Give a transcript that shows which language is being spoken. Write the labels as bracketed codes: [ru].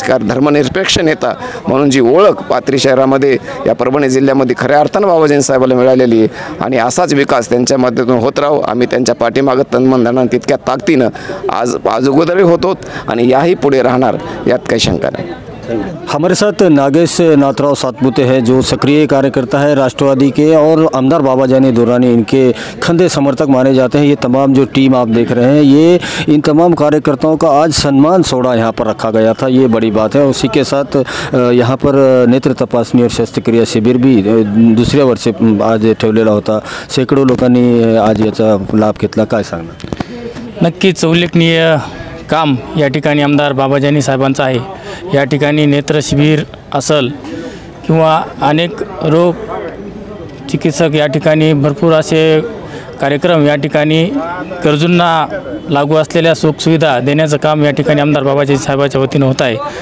[mr] कारण धर्मनिरपेक्ष नेता म्हणून जी ओळख पाथरी शहरामध्ये, या परभणी जिल्ह्यामध्ये खऱ्या अर्थानं बाबाजी साहेबाला मिळालेली आहे. आणि असाच विकास त्यांच्या माध्यमातून होत राहू. आम्ही त्यांच्या पाठीमागं तन्मन धनानं तितक्या ताकदीनं आज अगोदरही होतो आणि याही पुढे राहणार, यात काही शंका नाही. [hi] हमारे साथ नागेश नाथराव सातपुते हैं, जो सक्रिय कार्यकर्ता है राष्ट्रवादी के, और आमदार बाबाजानी दुरानी इनके खंदे समर्थक माने जाते हैं. ये तमाम जो टीम आप देख रहे हैं, ये इन तमाम कार्यकर्ताओं का आज सम्मान सोड़ा यहाँ पर रखा गया था, ये बड़ी बात है. उसी के साथ यहाँ पर नेत्र तपासणी और शस्त्रक्रिया शिबिर भी [mr] दुसऱ्या वर्षी आज ठेवलेला होता. शेकडो लोकांनी आज याचा लाभ घेतला. काय सांगणार? नक्कीच उल्लेखनीय काम या ठिकाणी आमदार बाबाजानी साहेबांचं आहे. या ठिकाणी नेत्र शिबिर असेल किंवा अनेक रोग चिकित्सक या ठिकाणी भरपूर असे कार्यक्रम या ठिकाणी गरजूंना लागू असलेल्या सुखसुविधा देण्याचं काम या ठिकाणी आमदार बाबाजानी साहेबाच्या वतीनं होत आहे.